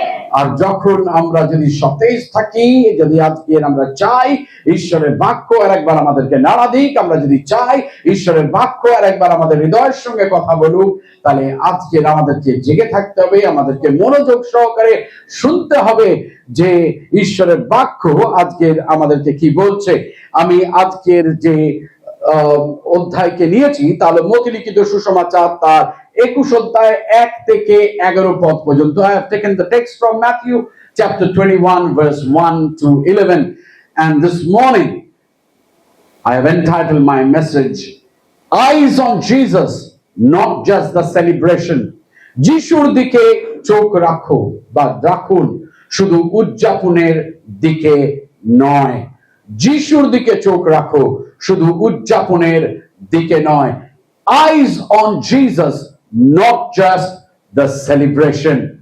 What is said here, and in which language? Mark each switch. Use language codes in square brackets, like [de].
[bn] আর যখন আমরা যদি সতেজ থাকি, যদি আজকে আমরা চাই ঈশ্বরের বাক্য আর একবার আমাদেরকে নাড়া দিক, আমরা যদি চাই ঈশ্বরের বাক্য আর একবার আমাদের হৃদয়ের সঙ্গে কথা বলুক, তাহলে আজকের আমাদেরকে জেগে থাকতে হবে, আমাদেরকে মনোযোগ সহকারে শুনতে হবে যে ঈশ্বরের বাক্য আজকের আমাদেরকে কি বলছে। আমি আজকের যে অধ্যায়কে নিয়েছি তাহলে মতি লিখিত সুসমাচার তার 21 অধ্যায় 1 থেকে 11 পদ পর্যন্ত। [en] I have taken the text from Matthew chapter 21 verse 1 to 11, and this morning I have entitled my message Eyes on Jesus, not just the celebration. [bn] যিশুর দিকে চোখ রাখো বা রাখুন, শুধু উদযাপনের দিকে নয়। যিশুর দিকে চোখ রাখো, শুধু উদযাপনের দিকে নয়। [en] Eyes on Jesus, not just the celebration.